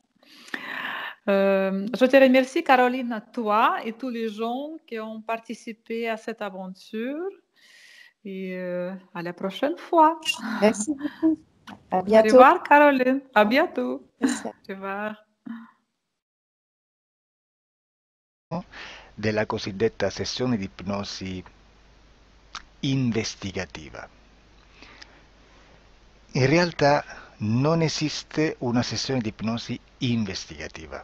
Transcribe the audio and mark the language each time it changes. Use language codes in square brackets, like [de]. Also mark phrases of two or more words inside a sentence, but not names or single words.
[fr] Je te remercie, Caroline, toi et tous les gens qui ont participé à cette aventure. Et à la prochaine fois. Merci beaucoup. À Au bientôt. revoir, Caroline. À bientôt. Merci. Au revoir. [it] Della cosiddetta sessione di ipnosi investigativa. In realtà non esiste una sessione di ipnosi investigativa.